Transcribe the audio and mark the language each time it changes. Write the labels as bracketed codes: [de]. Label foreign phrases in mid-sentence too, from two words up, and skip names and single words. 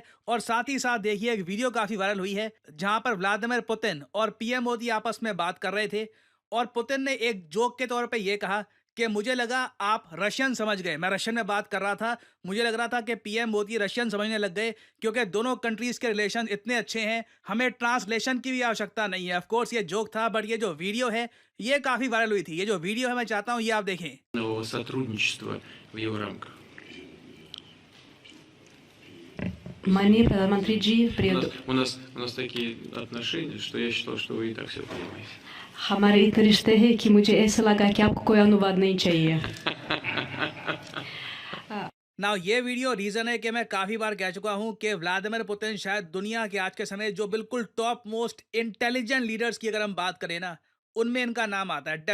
[hi] और साथ ही साथ देखिए, एक वीडियो काफी वायरल हुई है जहां पर व्लादिमीर पुतिन और पीएम मोदी आपस में बात कर रहे थे, और पुतिन ने एक जोक के तौर पे ये कहा कि मुझे लगा आप रशियन समझ गए, मैं रशियन में बात कर रहा था, मुझे लग रहा था कि पीएम मोदी रशियन समझने लग गए, क्योंकि दोनों कंट्रीज के रिलेशन इतने अच्छे हैं, हमें ट्रांसलेशन की भी आवश्यकता नहीं है। [en] of course [hi] ये जोक था, बट ये जो वीडियो है ये काफी वायरल हुई थी। ये जो वीडियो है मैं चाहता हूँ ये आप देखें। [ru] сотрудничества в его рамках. [hi] माननीय प्रधानमंत्री जी, [ru] У нас такие отношения, что я считал, что вы и так все понимаете. [hi] हमारे इतने रिश्ते हैं कि मुझे ऐसा लगा कि आपको कोई अनुवाद नहीं चाहिए। नाउ ये वीडियो रीजन है कि मैं काफी बार कह चुका हूं कि व्लादिमीर पुतिन शायद दुनिया के आज के समय जो बिल्कुल [en] top most intelligent leaders [hi] की अगर हम बात करें ना, उनमें इनका नाम आता है।